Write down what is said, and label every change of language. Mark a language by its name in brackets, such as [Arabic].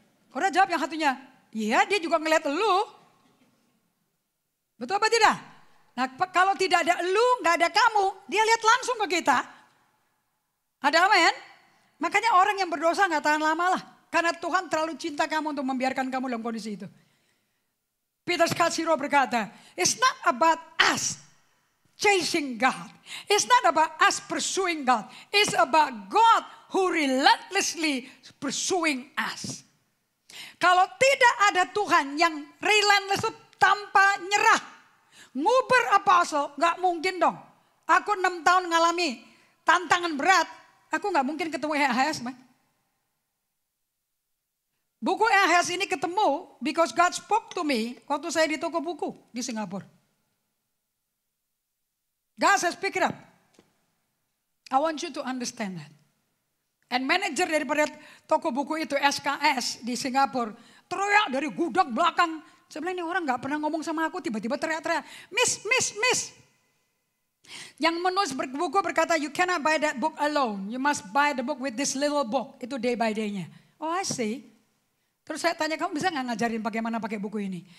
[Indonesian] Udah jawab yang satunya, iya dia juga ngeliat lu. Betul apa tidak? Nah kalau tidak ada lu, gak ada kamu, dia lihat langsung ke kita. Ada amin? Makanya orang yang berdosa gak tahan lama lah. Karena Tuhan terlalu cinta kamu untuk membiarkan kamu dalam kondisi itu. [English] Peter Scazzero [Indonesian] berkata, [English] it's not about us chasing God. It's not about us pursuing God. It's about God who relentlessly pursuing us. [Indonesian] Kalau tidak ada Tuhan yang relentless tanpa nyerah. Nguber apostle gak mungkin dong. Aku 6 tahun ngalami tantangan berat. Aku gak mungkin ketemu HHS. Buku Ahaz ini ketemu [English] because God spoke to me [Indonesian] waktu saya di toko buku di Singapura. [English] God says pick it up. I want you to understand that. [Indonesian] And manager daripada toko buku itu SKS di Singapura teriak dari gudang belakang. Saya bilang ini orang gak pernah ngomong sama aku, tiba-tiba teriak-teriak. [English] Miss. [Indonesian] Yang menulis buku berkata, [English] you cannot buy that book alone. You must buy the book with this little book. [Indonesian] Itu [English] day by day-nya. Oh I see. [Indonesian] Terus saya tanya, kamu bisa gak ngajarin bagaimana pakai buku ini?